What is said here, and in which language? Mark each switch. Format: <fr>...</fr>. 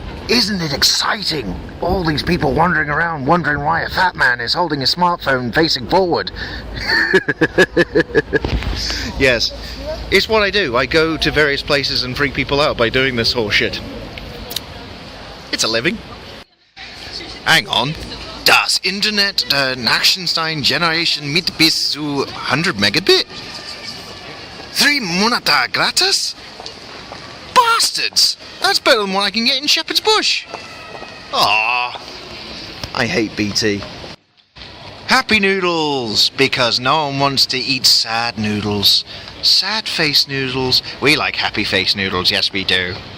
<en>Isn't it exciting? All these people wandering around wondering why a fat man is holding a smartphone facing forward. Yes, it's what I do. I go to various places and freak people out by doing this whole shit. It's a living. Hang on.</en> <de>Das Internet der Nachrichten Generation mit bis zu 100 Megabit? 3 Monate gratis?</de> <en>Bastards! That's better than what I can get in Shepherd's Bush. Aww. I hate BT. Happy noodles, because no one wants to eat sad noodles. Sad face noodles. We like happy face noodles, yes we do.</en>